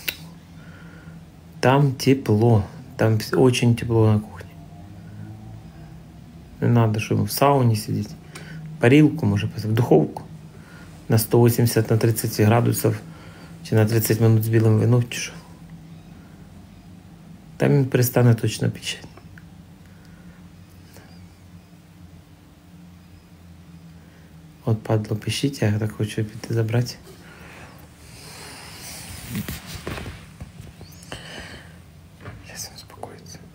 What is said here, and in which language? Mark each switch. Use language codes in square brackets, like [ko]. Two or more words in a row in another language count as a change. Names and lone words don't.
[ru] Там тепло. Там очень тепло на кухне. Не надо, чтобы в сауне сидеть. Парилку можно поставить, в духовку. На 180, на 30 градусов. Чи на 30 минут с белым вином. [uk] Там він перестане точно печать. От падло пишіть, я так хочу піти забрати. Зараз він успокоїться.